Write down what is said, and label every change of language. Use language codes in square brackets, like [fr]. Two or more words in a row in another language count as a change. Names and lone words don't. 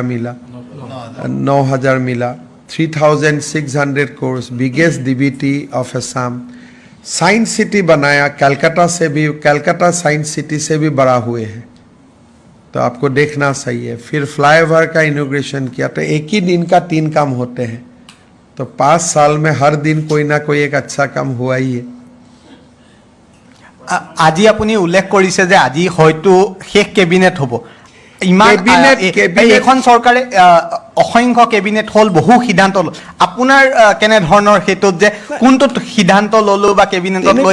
[hi] मिला 9,000 मिला 3,600 crores [en] biggest DBT of Assam [hi] साइंस सिटी बनाया कलकत्ता साइंस सिटी से भी बड़ा हुए हैं तो आपको देखना सही है फिर फ्लाईओवर का इनॉग्रेशन किया तो एक ही दिन का 3 काम होते हैं तो 5 साल में हर दिन कोई ना कोई एक अच्छा काम हुआ ही है [as] আজি আপুনি উল্লেখ কৰিছে যে আজি হয়তো শেষ কেবিনেট হ'ব ইমান এখন চৰকাৰে অসংখ্য কেবিনেট হল বহু সিদ্ধান্ত লল আপোনাৰ কেনে ধৰণৰ হেতুত যে কোনটো সিদ্ধান্ত ললো বা কেবিনেটত লৈ